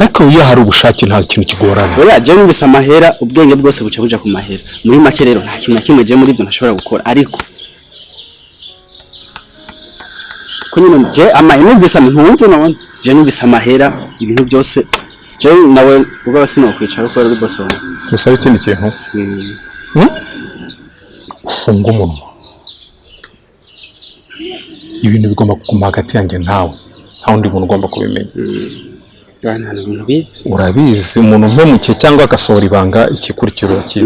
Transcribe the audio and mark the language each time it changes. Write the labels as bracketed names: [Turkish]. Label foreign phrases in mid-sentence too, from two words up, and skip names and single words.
[Rundi] ariko iyo hari ubushake nta kintu kigorana oya je numvise amahera ubwenge bwose buca buja ku mahera muri make rero nta kintu na kimwe je muri ibyo ntashobora gukora ariko kunyine je numvise ntunze none je numvise amahera ibintu byose je nawe ubwo sinokwicara uko rero boss wanjye gusa ikindi kintu funga umunwa ibintu bigomba kuguma hagati yanjye ntawe nta wundi muntu ugomba kubimenya urabizi umuntu umpemukiye cyangwa agasohora ibanga ikikurikiro cyiza